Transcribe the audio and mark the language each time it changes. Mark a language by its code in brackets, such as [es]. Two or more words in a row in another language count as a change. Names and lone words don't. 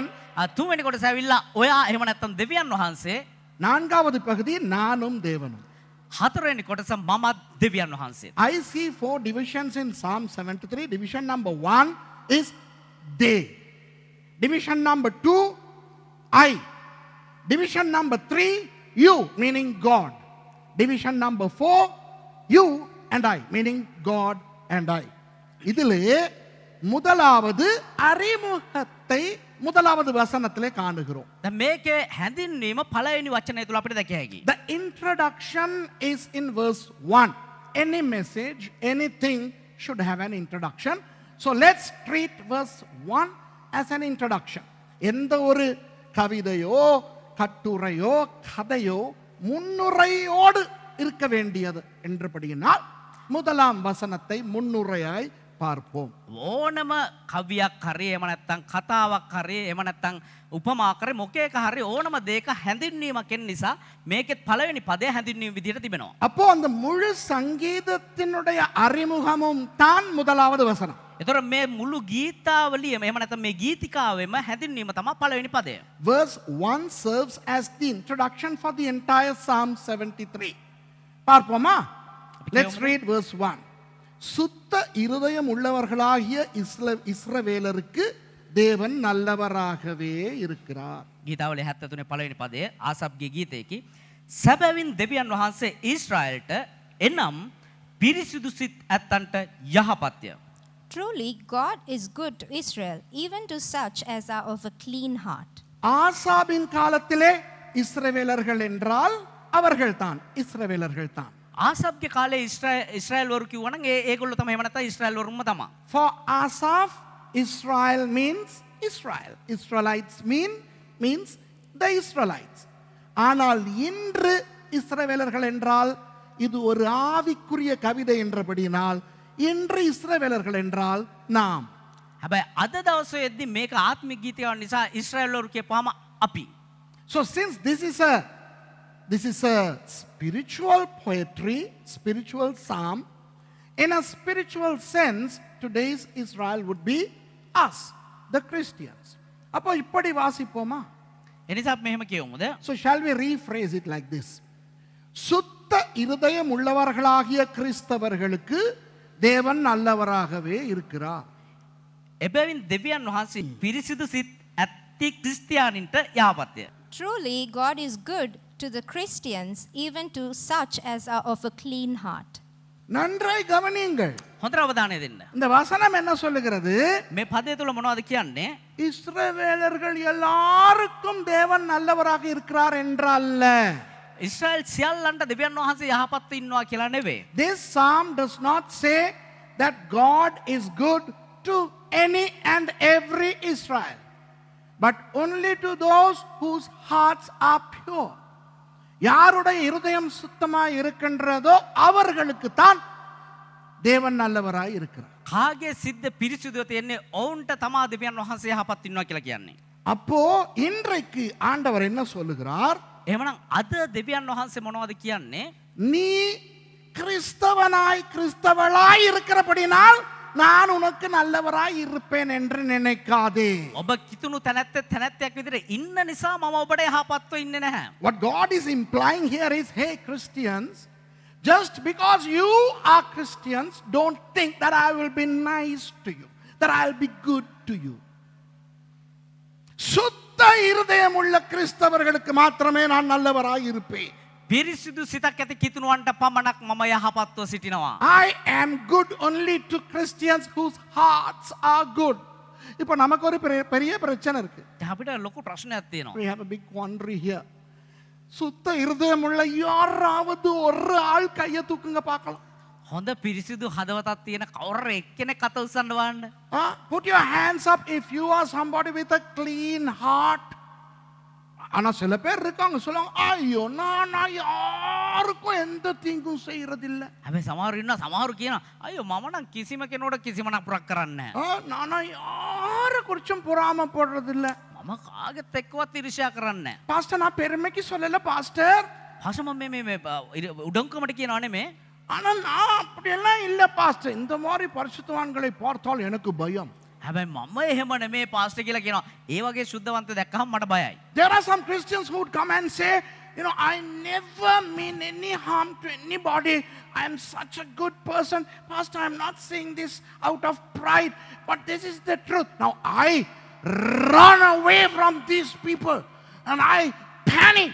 [si] තුන්වෙනි කොටස ඇවිල්ලා ඔයා එහෙම නැත්නම් දෙවියන් වහන්සේ, [ta] நான்காவது பகுதி நானும் தேவனும். [si] හතරවෙනි කොටස මමත් දෙවියන් වහන්සේ. [en] I see 4 divisions in Psalm 73. Division number 1 is they. Division number 2 I. Division number 3 you, meaning God. Division number 4 you and I, meaning God and I. [ta] இதிலே முதலாவது அறிமுகத்தை முதலாவது வசனத்திலே காணுகிறோம். [si] දැන් මේකේ හැඳින්වීම පළවෙනි වචනය තුල අපිට දැකිය හැකියි. [en] The introduction is in verse 1. Any message, anything should have an introduction. So let's treat verse 1 as an introduction. [ta] எந்த ஒரு கவிதையோ கட்டுரையோ கதையோ முன்னுரையோடு இருக்க வேண்டியது என்றபடியினால் முதலாம் வசனத்தை முன்னுரையாய் பார்ப்போம். [si] ඕනම කවියක් හරි එහෙම නැත්නම් කතාවක් හරි එහෙම නැත්නම් උපමාවක් හරි මොකේක හරි ඕනම දෙයක හැඳින්වීමක් එන නිසා මේකෙත් පළවෙනි පදය හැඳින්වීම විදිහට තිබෙනවා. [ta] அப்போ அந்த முழு சங்கீதத்தினுடைய அறிமுகமும் தான் முதலாவது வசனம். [si] ඒතර මේ මුළු ගීතාවලියම එහෙම නැත්නම් මේ ගීතිකාවෙම හැඳින්වීම තමයි පළවෙනි පදය. [en] Verse 1 serves as the introduction for the entire Psalm 73. பார்ப்போமா? Let's read verse 1. [ta] சுத்த இருதயம் உள்ளவர்களாகிய இஸ்ரவேலருக்கு தேவன் நல்லவராகவே இருக்கிறார். [si] ගීතාවලිය 73 පළවෙනි පදය ආසප්ගේ ගීතයේකි. සැබවින් දෙවියන් වහන්සේ ඊශ්‍රායලට එනම් පිරිසිදු සිත් ඇත්තන්ට යහපත්ය. [en] Truly, God is good to Israel, even to such as are of a clean heart. [ta] ஆசாபின் காலத்திலே இஸ்ரவேலர்கள் என்றால் அவர்கள்தான், இஸ்ரவேலர்கள்தான். [si] ආසබ්ගේ කාලේ ඉස්රායල් වරු කිව්වනම් ඒගොල්ලෝ තමයි එහෙම නැත්නම් ඉස්රායල් වරුන්ම තමයි. [en] For Asaph, Israel means Israel. Israelites means the Israelites. [ta] ஆனால் இன்று இஸ்ரவேலர்கள் என்றால் இது ஒரு ஆவிக்குரிய கவிதை என்றபடியினால் இன்று இஸ்ரவேலர்கள் என்றால் நாம். [si] හැබැයි අද දවසේදී මේක ආත්මික ගීතයක් නිසා ඉස්රායල් වරු කියපුවාම අපි. [en] So since this is a spiritual poetry, spiritual psalm, in a spiritual sense, today's Israel would be us, the Christians. [ta] அப்போ இப்படி வாசிப்போமா? [si] එනිසා අපි මෙහෙම කියමුද? [en] So shall we rephrase it like this? [ta] சுத்த இருதயம் உள்ளவர்களாகிய கிறிஸ்தவர்களுக்கு தேவன் நல்லவராகவே இருக்கிறார். [si] එබැවින් දෙවියන් වහන්සේ පිරිසිදු සිත් ඇති ක්‍රිස්තියානින්ට යහපත්ය. [en] Truly, God is good to the Christians, even to such as are of a clean heart. [ta] நன்றாய் கவனியுங்கள். [si] හොඳට අවධානය දෙන්න. [ta] இந்த வசனம் என்ன சொல்லுகிறது? [si] මේ පදය තුල මොනවද කියන්නේ? [ta] இஸ்ரவேலர்கள் எல்லாருக்கும் தேவன் நல்லவராக இருக்கிறார் என்றல்ல. [si] ඉස්රායල් සියල්ලන්ට දෙවියන් වහන්සේ යහපත්ව ඉන්නවා කියලා නෙවෙයි. [en] This psalm does not say that God is good to any and every Israel, but only to those whose hearts are pure. [ta] யாருடைய இருதயம் சுத்தமாய் இருக்கின்றதோ அவர்களுக்கு தான் தேவன் நல்லவராய் இருக்கிறார். [si] කාගේ සිද්ද පිරිසිදුව තියෙන්නේ ඔවුන්ට තමා දෙවියන් වහන්සේ යහපත් ඉන්නවා කියලා කියන්නේ. [ta] அப்போ இன்றைக்கு ஆண்டவர் என்ன சொல்லுகிறார்? [si] එහෙමනම් අද දෙවියන් වහන්සේ මොනවද කියන්නේ? [ta] நீ கிறிஸ்தவனாய் இருக்கிறபடினால் நான் உனக்கு நல்லவராய் இருப்பேன் என்று நினைக்காதே. [si] ඔබ කිතුණු තැනැත්තෙක් විදිහට ඉන්න නිසා මම ඔබට යහපත්ව ඉන්නේ නැහැ. [en] What God is implying here is, hey Christians, just because you are Christians, don't think that I will be nice to you, that I'll be good to you. [ta] சுத்த இருதயம் உள்ள கிறிஸ்தவர்களுக்கு மாத்திரமே நான் நல்லவராய் இருப்பேன். [si] පිරිසිදු සිතක් ඇති කිතුණුවන්ට පමණක් මම යහපත්ව සිටිනවා. [en] I am good only to Christians whose hearts are good. [ta] இப்போ நமக்கு ஒரு பெரிய பிரச்சனை இருக்கு. [si] අපිට ලොකු ප්‍රශ්නයක් තියෙනවා. [en] We have a big quandary here. [ta] சுத்த இருதயம் உள்ள யாராவது ஒரு ஆள் கையை தூக்குங்க பார்க்கலாம். [si] හොඳ පිරිසිදු හදවතක් තියෙන කවුරු එක්කෙනෙක් අත උස්සන්න බලන්න. [en] Put your hands up if you are somebody with a clean heart. [ta] ஆனா சில பேர் இருக்காங்க சொல்லுவாங்க, ஐயோ நான் யாருக்கும் எந்த தீங்கும் செய்யறதில்ல. [si] හැබැයි සමහරු ඉන්නවා සමහරු කියනවා අයියෝ මම නම් කිසිම කෙනෙකුට කිසිම නපුරක් කරන්නේ නැහැ. [ta] நான் யாரை குறிச்சும் பொறாமப்படுறதில்ல. [si] මම කාගෙත් එක්කවත් ඉරිෂා කරන්නේ නැහැ. [ta] பாஸ்டர் நான் பெருமைக்கு சொல்லல பாஸ்டர். [si] හෂම මේ උඩංකමට කියනවා නෙමේ. [ta] ஆனா நான் அப்படியெல்லாம் இல்ல பாஸ்டர். இந்த மாதிரி பரிசுத்தவான்களை பார்த்தால் எனக்கு பயம். [si] හැබැයි මම එහෙම නෙමේ පාස්ටර් කියලා කියනවා. ඒ වගේ සුද්ධවන්ත දැක්කම මට බයයි. [en] There are some Christians who would come and say, you know, I never mean any harm to anybody. I am such a good person. Pastor, I am not saying this out of pride, but this is the truth. Now I run away from these people and I panic.